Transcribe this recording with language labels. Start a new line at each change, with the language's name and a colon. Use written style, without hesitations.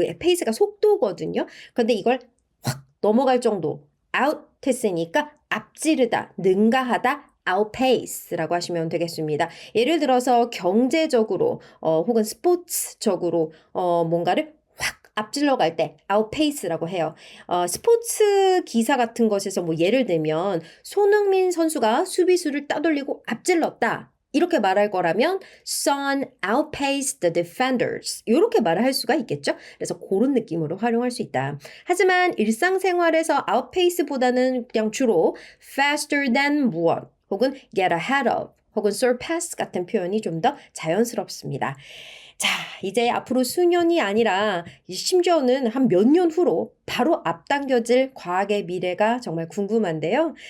Korean: 그 pace가 속도거든요. 그런데 이걸 확 넘어갈 정도 out 했으니까 앞지르다, 능가하다, outpace라고 하시면 되겠습니다. 예를 들어서 경제적으로 혹은 스포츠적으로 뭔가를 확 앞질러 갈 때 outpace라고 해요. 스포츠 기사 같은 것에서 뭐 예를 들면 손흥민 선수가 수비수를 따돌리고 앞질렀다.
English: 이렇게 말할 거라면 Son outpaced the defenders.
Korean: 이렇게 말할 수가 있겠죠? 그래서 그런 느낌으로 활용할 수 있다. 하지만 일상생활에서 outpace보다는 그냥 주로 faster than 무엇 혹은 get ahead of 혹은 surpass 같은 표현이 좀 더 자연스럽습니다. 자, 이제 앞으로 수년이 아니라 심지어는 한 몇 년 후로 바로 앞당겨질 과학의 미래가 정말 궁금한데요.